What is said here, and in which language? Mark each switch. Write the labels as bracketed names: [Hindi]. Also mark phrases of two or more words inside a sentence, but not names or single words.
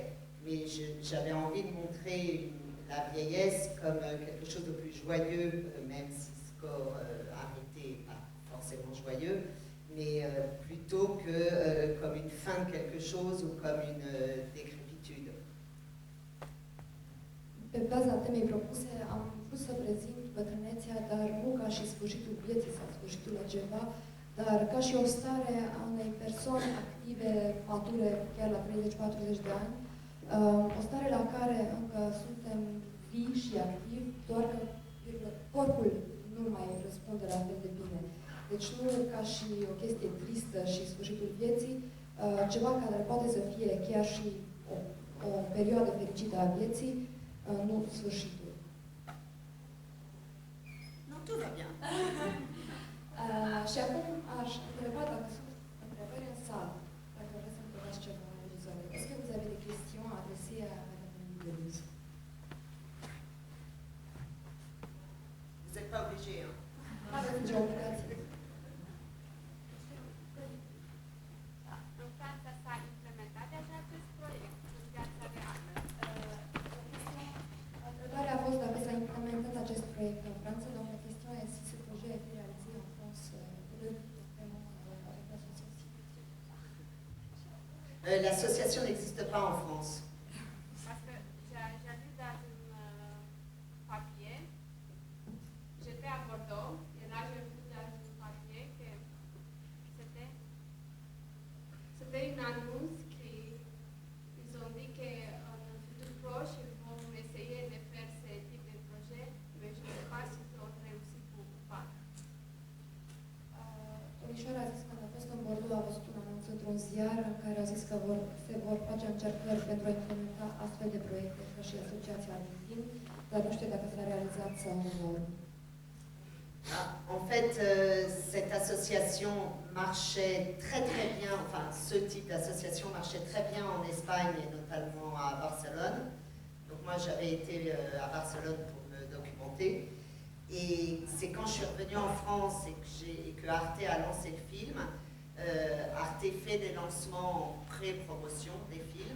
[French] Mais j'avais envie de montrer la vieillesse comme quelque chose de plus joyeux, même si ce corps arrêté n'est pas forcément joyeux, mais plutôt que comme une fin de quelque chose ou comme une décrépitude. [Romanian] Pe baza temei propuse am vrut să prezint bătrânețea, dar nu ca și sfârșitul vieții sau sfârșitul la ceva, dar ca și o stare a unei persoane active, mature, chiar la 30-40 de ani, o stare la care încă suntem vii și activi, doar că corpul nu mai răspunde la fel de bine. Deci nu ca și o chestie tristă și sfârșitul vieții, ceva care poate să fie chiar și o perioadă fericită a vieții, nu sfârșitul. Nu, [French] tout va bien. [Romanian] Și acum aș întreba dacă sunt întrebări în sală, dacă vreți să întrebați ceva în regizoare. [French] Est-ce que vous avez des questions adressées à Madame Deluze? Vous n'êtes pas obligé, hein? [Romanian] Aveți nicio obligație. În Franța s-a implementat deja acest proiect în viața reală. Întrebarea a fost dacă s-a implementat acest proiect în Franța, [French] donc la question est si ce projet a été réalisé en France vraiment avec l'association. L'association n'existe pas en France. Parce que j'ai lu dans un papier, j'étais à Bordeaux, et là j'ai vu dans un papier que c'était une annonce qui ils ont dit qu'en un futur proche ils vont essayer de faire ce type de projet, mais je ne sais pas s'ils ont réussi ou pas. [Romanian] Domnișoara a zis că a fost în Bordeaux, a văzut un anunț într-un ziar în care au zis că se vor face încercări pentru a implementa astfel de proiecte ca și Asociația Argentin, dar nu știu dacă s-a realizat sau nu. [French] En fait, cette association marchait très très bien, enfin ce type d'association marchait très bien en Espagne et notamment à Barcelone. Donc moi j'avais été à Barcelone pour me documenter. Et c'est quand je suis revenue en France et que Arte a lancé le film, Arte fait des lancements en pré-promotion des films.